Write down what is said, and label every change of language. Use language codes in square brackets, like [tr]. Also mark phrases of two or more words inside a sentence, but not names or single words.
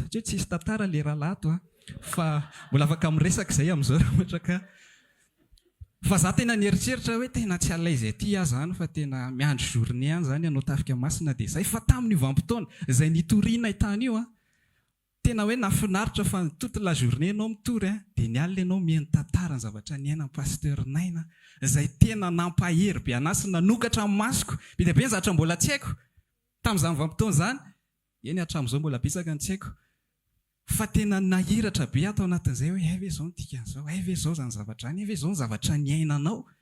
[mg] Tsy tsisy tantara le rahalahy fa mbola afaka miresaka izay amin'izao raha ohatra ka. Fa za tena nieritreritra hoe tena tsy [fr] à l'aise [mg] aty aho zany fa tena miandry journée any zany anao tafika masina dia izay fa tamin'ny vanim-potoana izay nitoriana tany io tena hoe nafinaritra fa [fr] toute la journée [mg] anao mitory dia ny alina ianao mihaino tantara ny zavatra niainan'ny Pasteur Naina izay tena nampahery be anahy sy nanokatra amin'ny masoko. Be dia be ny zavatra mbola tsy haiko tamin'izany vanim-potoana izany. Eny hatramin'izao mbola betsaka ny tsy haiko. Fa tena nahiratra be ato anatin'izay hoe ve izao ny dikan'izao, ve izao zany zavatra any, ve izao ny zavatra niainanao.